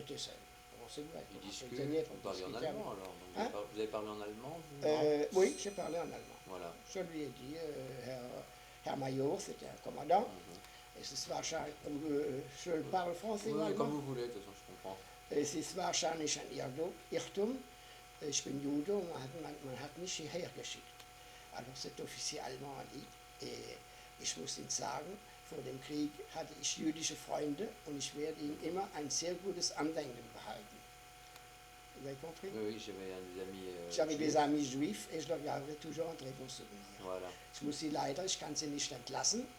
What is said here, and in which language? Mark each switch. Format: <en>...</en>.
<fr>était seul. Bon, c'est vrai. Il discute, on parlait en allemand alors. Donc vous avez parlé en allemand oui, j'ai parlé en allemand. Voilà. Je lui ai dit, Herr Major, c'était un commandant. Et je parle français ou allemand? Comme vous voulez, de toute façon, je comprends.</fr> <de>Es ist wahrscheinlich ein Irrtum. Ich bin Jude und man hat mich hierher geschickt.</de> <fr>Alors cet officier allemand a dit, et je</fr> <de>muss Ihnen sagen, vor dem Krieg hatte ich jüdische Freunde und ich werde ihnen immer ein sehr gutes Andenken behalten.</de> <fr>Vous avez compris? Oui, j'avais des amis J'avais des juifs. amis juifs et je leur garderai toujours un très bon souvenir. Voilà,</fr> <de>Ich muss sie leider, ich kann sie nicht entlassen,</de>